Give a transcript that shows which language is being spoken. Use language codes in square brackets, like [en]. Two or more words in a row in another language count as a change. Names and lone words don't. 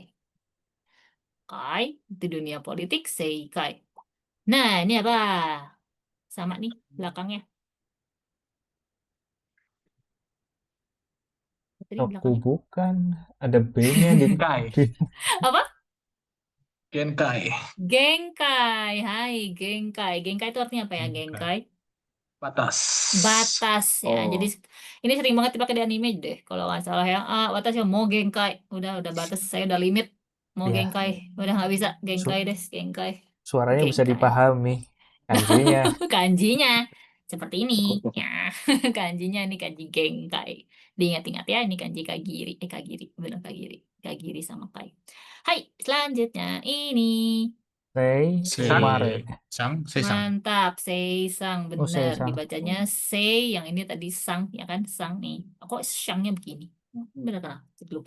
[id] Kai, itu dunia politik, seikai. Nah, ini apa? Sama nih belakangnya. Tadi Toku belakangnya. bukan. Ada B-nya di Genkai. Apa? Genkai. [ja] 限界。はい、限界. [id] Genkai itu artinya apa ya, Genkai? Batas. Batas ya. Oh. Jadi ini sering banget dipakai di anime deh. Kalau nggak salah ya. Batas ya mau Genkai. Udah batas. Saya udah limit. Mau Iya. Genkai. Udah nggak bisa. Genkai deh, Genkai. Suaranya bisa Genkai. dipahami. Kanjinya. Kanjinya seperti ini ya. Kanjinya ini kanji Genkai. Diingat-ingat ya, ini kanji Kagiri. Kagiri, benar Kagiri sama Kai. Hai, selanjutnya ini. Kemarin. Seisang. Mantap, Seisang, Oh, benar. Seisang. Dibacanya Sei, yang ini tadi Sang, ya kan? Sang nih. Kok Shangnya begini? Benar kan? Jadi lupa.